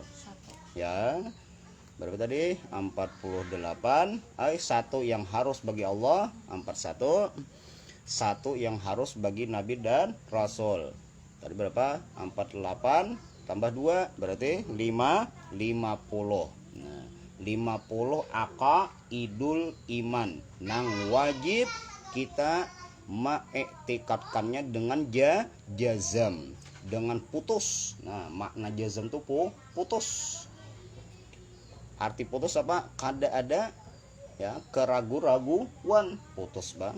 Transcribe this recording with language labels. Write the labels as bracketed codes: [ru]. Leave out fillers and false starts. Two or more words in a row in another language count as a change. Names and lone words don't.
[id] Ya. Berapa tadi? 48. 1 yang harus bagi Allah, 41. 1 yang harus bagi nabi dan rasul. Tadi berapa? 48 tambah 2 berarti 50. Nah, 50 [ar] عقائد الإيمان [id] nang wajib kita mengiktikadkannya dengan jazam, dengan putus. Nah, makna jazam itu putus. Arti putus apa? [bjn] Kada ada ya keragu-raguan, putus bang.